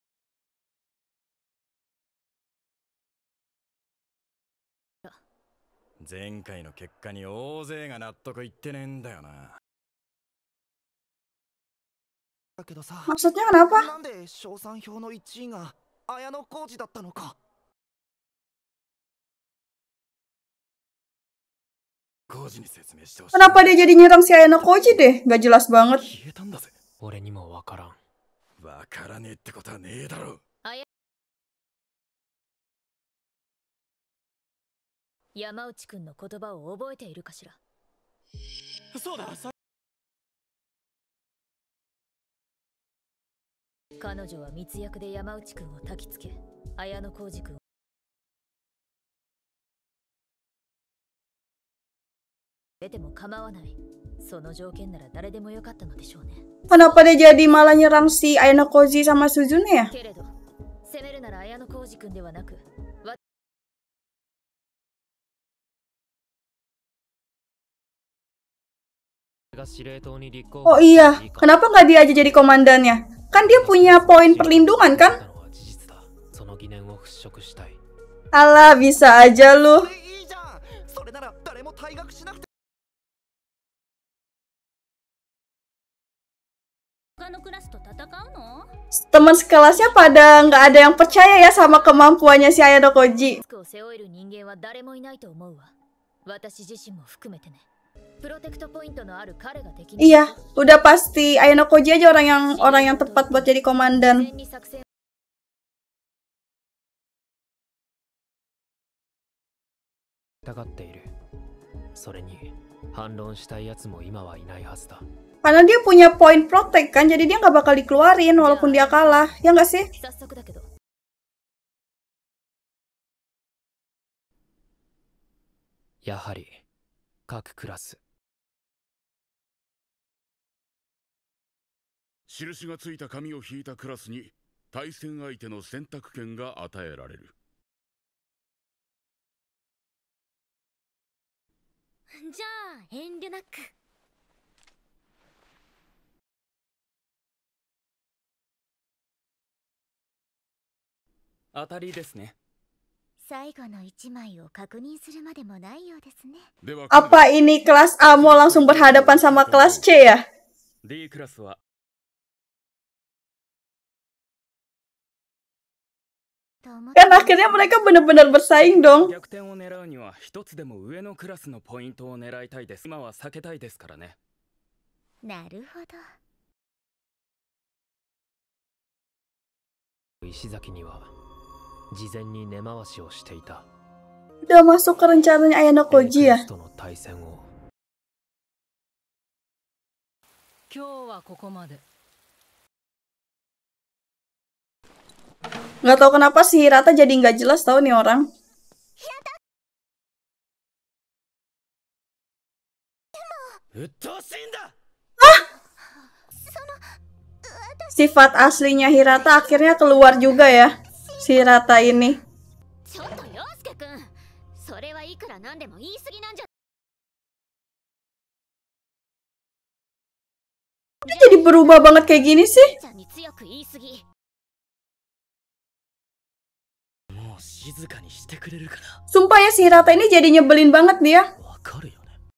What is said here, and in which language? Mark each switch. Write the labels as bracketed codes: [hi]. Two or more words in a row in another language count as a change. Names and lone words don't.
[ja] 前回の結果に大勢が納得いってねえんだよな。だけどさ、 [id] Maksudnya kenapa? [ja] なんで賞賛表の1位が綾野浩二だったのか。浩二に説明してほしい。 [id] Kenapa dia jadi nyerang si Ayano Koji deh? Gak jelas banget. [ja] 消えたんだぜ。俺にもわからん。わからねえってことはねえだろ。山内くんの言葉を覚えているかしら。そうだ。彼女は密約で山内くんを焚きつけ、綾野浩二くんを出ても構わない。その条件なら誰でもよかったのでしょうね。 [id] Kenapa dia jadi malah nyerang si Ayano Koji sama Suzune ya? [ja] けれど、攻めるなら綾野浩二くんではなく、 [id] Oh iya, kenapa nggak dia aja jadi komandannya? Kan dia punya poin perlindungan kan? Alah, bisa aja lu. [ja] いいじゃん。それなら誰も退学しなくて。他のクラスと戦うの？ [id] Teman sekelasnya pada nggak ada yang percaya ya sama kemampuannya si Ayano Koji. [ja] リスクを背負える人間は誰もいないと思うわ。私自身も含めてね。プロテクトポイントのある彼が敵に。 [id] Iya, udah pasti Ayano Koji aja orang yang tepat buat jadi komandan. [ja] に作戦疑っている。それに反論したいやつも今はいないはずだ。 [id] Karena dia punya poin protect kan, jadi dia nggak bakal dikeluarin walaupun dia kalah, ya nggak sih? [ja] 早速だけど。やはり各クラス。印がついた紙を引いたクラスに対戦相手の選択権が与えられる。じゃあ遠慮なく。当たりですね。最後の1枚を確認するまでもないようですね。では、 [id] Apa ini kelas A mau langsung berhadapan sama kelas C ya? [ja] D クラスは [id] Kan akhirnya mereka benar-benar bersaing dong. [ja] 逆転を狙うには一つでも上のクラスのポイントを狙いたいです。今は避けたいですからね。なるほど。石崎には事前に根回しをしていた。 [id] Udah masuk ke rencananya Ayano Koji ya? [ja] との対戦を。今日はここまで。 [id] Nggak tahu kenapa si Hirata jadi nggak jelas tahu nih orang. Sifat aslinya Hirata akhirnya keluar juga ya, si Hirata ini. [ja] ちょっと陽介くん、それはいくらなんでも言い過ぎなんじゃ。 [id] Dia jadi berubah banget kayak gini sih. [ja] ちゃんに強く言い過ぎ。もう静かにしてくれるかな。 [id] Sumpah ya si Hirata ini jadi nyebelin banget dia. [ja] わかるよね。